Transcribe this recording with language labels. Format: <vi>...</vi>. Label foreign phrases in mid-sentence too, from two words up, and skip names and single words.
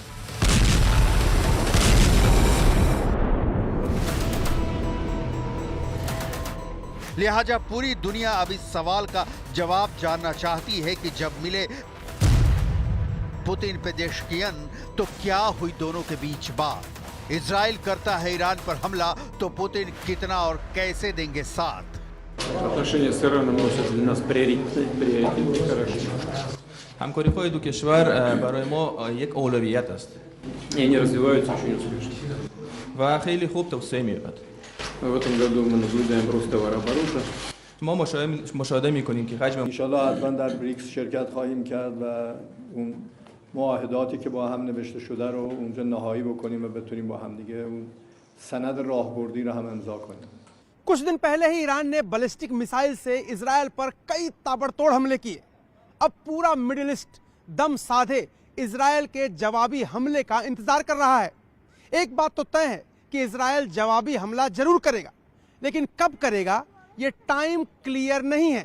<hi>लिहाजा पूरी दुनिया अब इस सवाल का जवाब जानना चाहती है कि जब मिले पुतिन पेजेश्कियन तो क्या हुई दोनों के बीच बात। इजराइल करता है ईरान पर हमला तो पुतिन कितना और कैसे देंगे साथ।</hi> <ru>Отношения с Ираном носят для нас приоритет. Хорошо.</ru> <fa>همکاری دو کشور برای ما یک اولویت است.</fa> <ru>И они развиваются очень успешно.</ru> <fa>و خیلی خوب توسعه می‌یابد.</fa> <ru>В этом году мы наблюдаем рост товарооборота.</ru> <fa>ما مشاهده می‌کنیم که حجم انشالله حتما در بریکس شرکت خواهیم کرد و اون معاهداتی که با هم نوشته شده رو اونجا نهایی بکنیم و بتونیم با هم دیگه اون سند راهبردی رو هم امضا کنیم.</fa> <hi>कुछ दिन पहले ही ईरान ने बैलिस्टिक मिसाइल से इजराइल पर कई ताबड़तोड़ हमले किए। अब पूरा मिडिल ईस्ट दम साधे इजराइल के जवाबी हमले का इंतजार कर रहा है। एक बात तो तय है कि इजराइल जवाबी हमला जरूर करेगा, लेकिन कब करेगा ये</hi> <en>time clear</en> <hi>नहीं है।</hi>